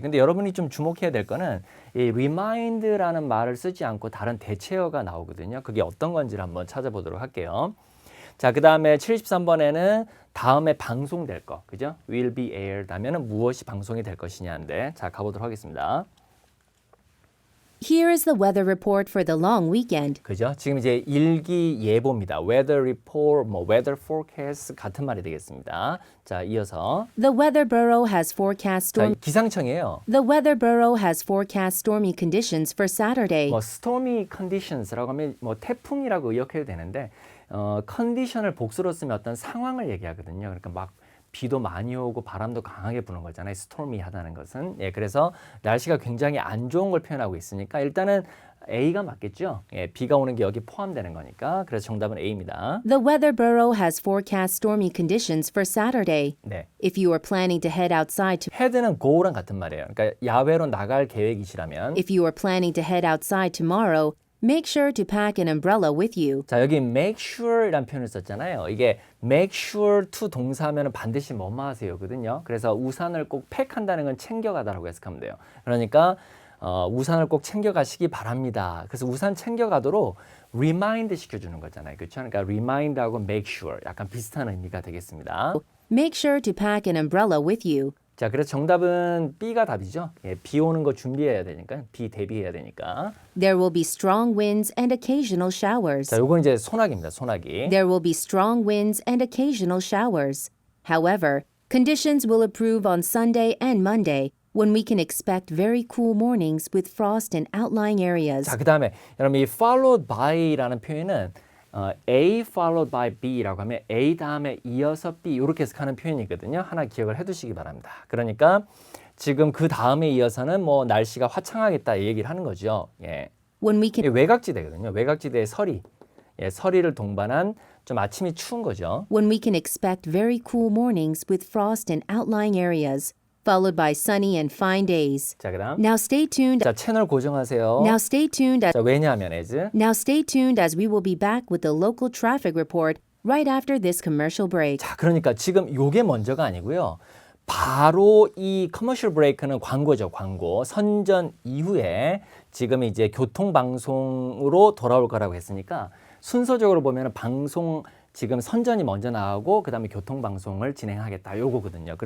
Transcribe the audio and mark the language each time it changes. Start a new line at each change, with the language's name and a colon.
Korean: 근데 여러분이 좀 주목해야 될 거는 이 remind라는 말을 쓰지 않고 다른 대체어가 나오거든요. 그게 어떤 건지를 한번 찾아보도록 할게요. 자, 그 다음에 73번에는 다음에 방송될 거, 그죠?
English: will be aired
Korean: 하면은 무엇이 방송이 될 것이냐인데, 자, 가보도록 하겠습니다.
English: Here is the weather report for the long weekend.
Korean: 그죠? 지금 이제 일기예보입니다. weather report, 뭐 weather forecast 같은 말이 되겠습니다. 자, 이어서
English: The Weather Bureau has forecast
Korean: 자,
English: storm.
Korean: 기상청이에요.
English: The Weather Bureau has forecast stormy conditions for Saturday.
Korean: 뭐 stormy conditions라고 하면 뭐 태풍이라고 의역해도 되는데 컨디션을 복수로 쓰면 어떤 상황을 얘기하거든요. 그러니까 막 비도 많이 오고 바람도 강하게 부는 거잖아요. stormy하다는 것은. 예, 그래서 날씨가 굉장히 안 좋은 걸 표현하고 있으니까 일단은 A가 맞겠죠. 예, 비가 오는 게 여기 포함되는 거니까. 그래서 정답은 A입니다.
English: The Weather Bureau has forecast stormy conditions for Saturday.
Korean: 네.
English: If you are planning to head outside to
Korean: head는 go랑 같은 말이에요. 그러니까 야외로 나갈 계획이시라면
English: If you are planning to head outside tomorrow, make sure to pack an umbrella with you.
Korean: 자, 여기 make sure이라는 표현을 썼잖아요. 이게 make sure to 동사하면 반드시 뭐뭐 하세요거든요. 그래서 우산을 꼭 팩한다는 건 챙겨가다라고 해석하면 돼요. 그러니까 우산을 꼭 챙겨가시기 바랍니다. 그래서 우산 챙겨가도록 remind 시켜주는 거잖아요. 그렇죠? 그러니까 remind하고 make sure 약간 비슷한 의미가 되겠습니다.
English: Make sure to pack an umbrella with you.
Korean: 자, 그래서 정답은 B가 답이죠. 예, 비 오는 거 준비해야 되니까, 비 대비해야 되니까.
English: There will be strong winds and occasional showers.
Korean: 자, 요건 이제 소나기입니다. 소나기.
English: There will be strong winds and occasional showers. However, conditions will improve on Sunday and Monday when we can expect very cool mornings with frost in outlying areas.
Korean: 자, 그 다음에 여러분 이 followed by라는 표현은 A followed by B라고 하면 A 다음에 이어서 B 이렇게 해석하는 표현이거든요. 하나 기억을 해두시기 바랍니다. 그러니까 지금 그 다음에 이어서는 뭐 날씨가 화창하겠다 이 얘기를 하는 거죠. 예.
English: When we
Korean: 이게
English: can
Korean: 외곽지대거든요. 외곽지대의 서리. 예, 서리를 동반한 좀 아침이 추운 거죠.
English: when we can expect very cool mornings with frost in outlying areas, followed by sunny and fine days.
Korean: 자, 그다음
English: Now stay tuned.
Korean: 자, 채널 고정하세요.
English: Now stay tuned.
Korean: 자, 왜냐하면 as
English: Now stay tuned as we will be back with the local traffic report right after this commercial break.
Korean: 자, 그러니까 지금 요게 먼저가 아니고요. 바로 이 커머셜 브레이크는 광고죠, 광고. 선전 이후에 지금 이제 교통방송으로 돌아올 거라고 했으니까 순서적으로 보면 방송 지금 선전이 먼저 나오고 그다음에 교통방송을 진행하겠다 요거거든요.